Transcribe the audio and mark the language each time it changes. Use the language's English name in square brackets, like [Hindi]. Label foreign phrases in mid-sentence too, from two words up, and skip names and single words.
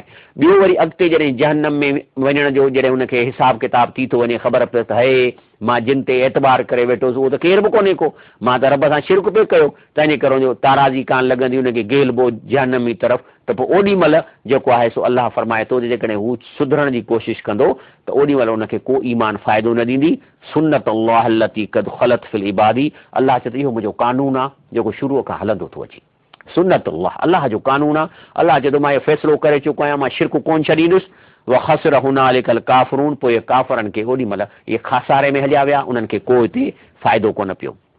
[Sindhi] ॿियो वरी अॻिते जॾहिं जहन्नम में वञण जो जॾहिं उनखे हिसाब किताब थी थो वञे, ख़बर पए त हे मां जिन ते एतबार करे वेठोसि उहो त केर बि कोन्हे को, मां त रब सां शिरक पियो कयो, तंहिंजे करे उनजो ताराज़ी कान लॻंदी, उनखे गेलबो जहन्नमी तरफ़। त पोइ ओॾी महिल जेको आहे सो अलाह फरमाए थो जेकॾहिं हू सुधरण जी कोशिशि कंदो त ओॾी महिल उनखे को ईमान फ़ाइदो न ॾींदी। [Arabic] سنة الله التي قد خلت في عباده. [Sindhi] अलाह चए थो इहो मुंहिंजो कानून आहे जेको शुरूअ खां हलंदो थो अचे। [Arabic] سنة الله [Sindhi] जो कानून आहे। अलाह चए थो मां इहो फ़ैसिलो करे चुको आहियां, मां शिरक कोन छॾींदुसि। [Arabic] وخسر هنالك الكافرون. [Sindhi] पोइ इहे काफ़रनि खे ओॾी महिल इहे खासारे में हलिया विया, उन्हनि खे को हिते फ़ाइदो कोन पियो।